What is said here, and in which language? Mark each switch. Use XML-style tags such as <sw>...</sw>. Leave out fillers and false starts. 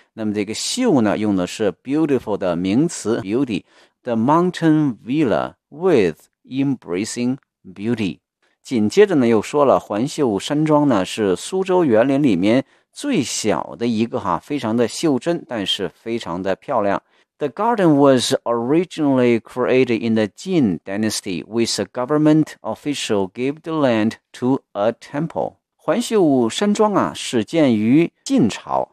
<zh>那么这个绣呢用的是 beautiful 的名词 beauty,</zh> <en>the mountain villa with embracing beauty。</en> <zh>紧接着呢又说了环绣山庄呢是苏州园林里面最小的一个哈，非常的袖珍，但是非常的漂亮。</zh> <en>The garden was originally created in the Jin Dynasty, which a government official gave the land to a temple.</en> <zh>环绣山庄啊，始建于晋朝。</zh>